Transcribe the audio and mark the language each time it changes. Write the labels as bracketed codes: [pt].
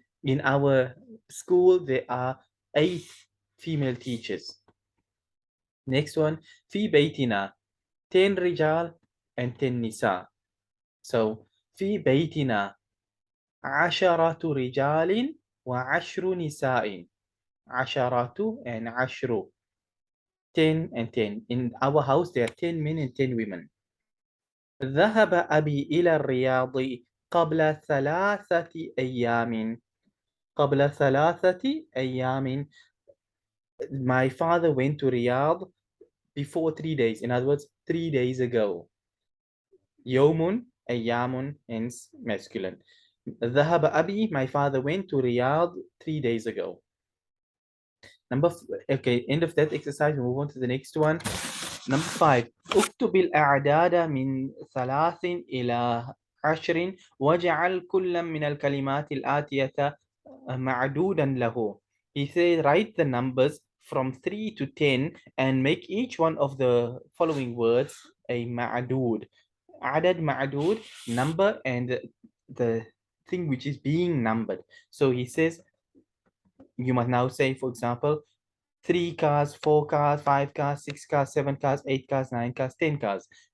[en] In our school there are 8 female teachers. Next one. [ar] في بيتنا 10 رجال [en] and [ar] 10 نساء. So في بيتنا 10 رجال و10 نساء. 10 and 10. 10 and 10. [en] In our house there are 10 men and 10 women. [ar] ذهب أبي إلى الرياض قبل 3 أيام. قبل 3 أيام. [en] My father went to Riyadh before 3 days. In other words, 3 days ago. [ar] يوم, أيام, [en] hence masculine. [ar] ذهب أبي, [en] my father went to Riyadh 3 days ago. Okay, end of that exercise. We move on to the next one. Number 5. [ar] اكتب الأعداد من 3 إلى 10 واجعل كل من الكلمات الآتية معدودا له. [en] He said, write the numbers from 3 to 10 and make each one of the following words a ma'dud. Adad ma'dud, number, and the thing which is being numbered. So he says, you must now say, for example, 3 cars, 4 cars, 5 cars, 6 cars, 7 cars, 8 cars, 9 cars, 10 cars.